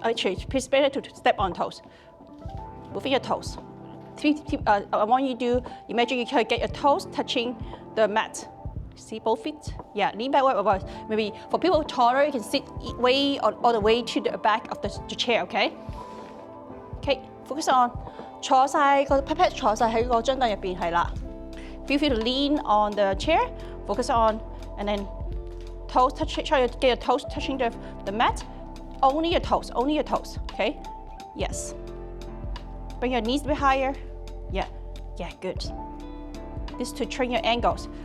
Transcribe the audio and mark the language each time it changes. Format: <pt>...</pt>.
<en>Actually, it's better to step on toes. Moving your toes. I want you to imagine you can get your toes touching the mat. See both feet? Yeah, lean backward. Maybe for people taller, you can sit way all the way to the back of the chair, okay? Okay, focus on</en> <yue>坐晒個 pat pat 坐晒喺個張凳入邊係啦。</yue> <en>Feel free to lean on the chair. Focus on and then toes touch. Try to get your toes touching the mat. Only your toes. Okay? Yes. Bring your knees a bit higher. Yeah, good. This is to train your ankles.</en>